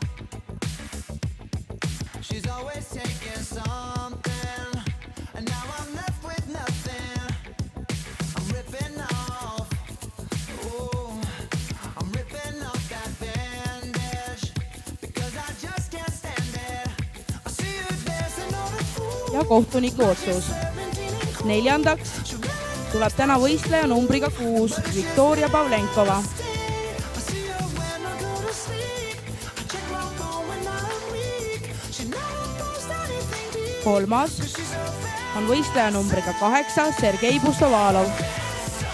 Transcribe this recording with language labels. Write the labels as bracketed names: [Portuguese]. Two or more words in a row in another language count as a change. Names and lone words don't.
[English] She's always taking something, and now I'm left with nothing. I'm ripping off, oh, I'm ripping off that bandage, because I just can't stand it. I see her dancing on the fool. [Estonian] Ja kohtuniku otsus. 4. tuleb täna võistleja numbriga 6, Viktoria Pavlenkova. [English] I see her when I go to sleep. I check my phone when I'm weak. She never posts anything deep, [Estonian] 3. [English] she's so [Estonian] on võistleja numbriga 8, Sergei Pustovalov.